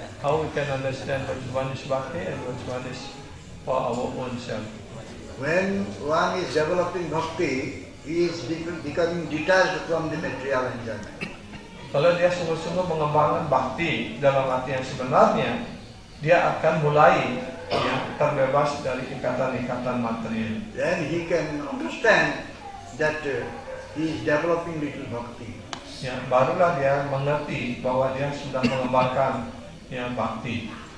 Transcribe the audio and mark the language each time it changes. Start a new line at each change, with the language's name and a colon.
English: How we can understand which one is bhakti and which one is for our own self? When one is developing bhakti, he is becoming detached from the material enjoyment.
Indonesian: Kalau dia sungguh-sungguh mengembangkan bhakti dalam arti yang sebenarnya, dia akan mulai yang terbebas dari ikatan-ikatan material.
English: Then he can understand that he is developing little bhakti.
Indonesian: Ya, barulah dia mengerti bahwa dia sudah mengembangkan ya bakti.